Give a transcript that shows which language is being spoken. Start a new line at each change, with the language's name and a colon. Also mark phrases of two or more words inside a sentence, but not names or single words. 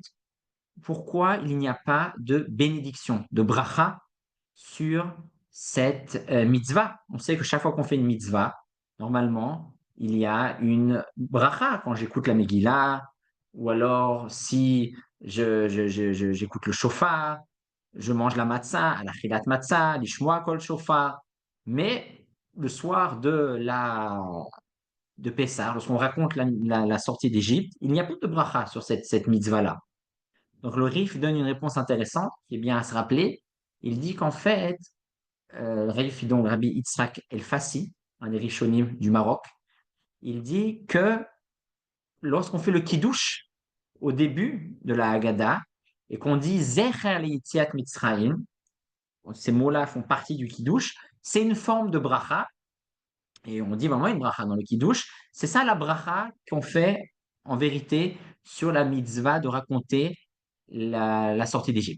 French: Pourquoi il n'y a pas de bénédiction, de bracha sur cette mitzvah? On sait que chaque fois qu'on fait une mitzvah, normalement, il y a une bracha quand j'écoute la Megillah, ou alors si j'écoute le shofar, je mange la matzah, à la
Hebrew: אכילת מצה, לשמוע קול שופר.
French: Mais le soir de Pessah, lorsqu'on raconte la sortie d'Égypte, il n'y a pas de bracha sur cette mitzvah-là. Donc le Rif donne une réponse intéressante qui est bien à se rappeler. Il dit qu'en fait, le Rif, donc Rabbi Yitzhak El-Fassi, un des Rishonim du Maroc, il dit que lorsqu'on fait le Kiddush au début de la Haggadah et qu'on dit
Hebrew: זכר יציאת מצרים,
French: ces mots-là font partie du Kiddush, c'est une forme de bracha, et on dit vraiment une bracha dans le Kiddush, c'est ça la bracha qu'on fait en vérité sur la mitzvah de raconter la sortie d'Égypte.